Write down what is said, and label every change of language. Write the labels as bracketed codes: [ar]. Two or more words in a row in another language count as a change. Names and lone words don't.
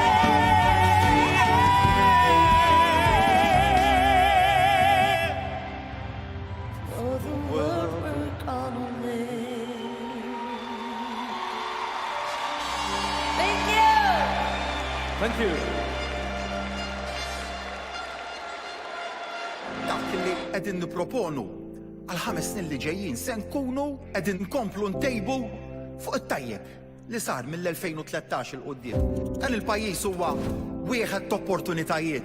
[en] for the world we're gonna make. Thank you. Thank you. [mt] Dak li qegħdin nipproponu għal 5 snin li ġejjin se nkunu qegħdin nkomplu ntejbu fuq it-tajjeb li sar mill-2013 il qudiem. Dan il-pajjiż huwa wieħed ta' opportunitajiet.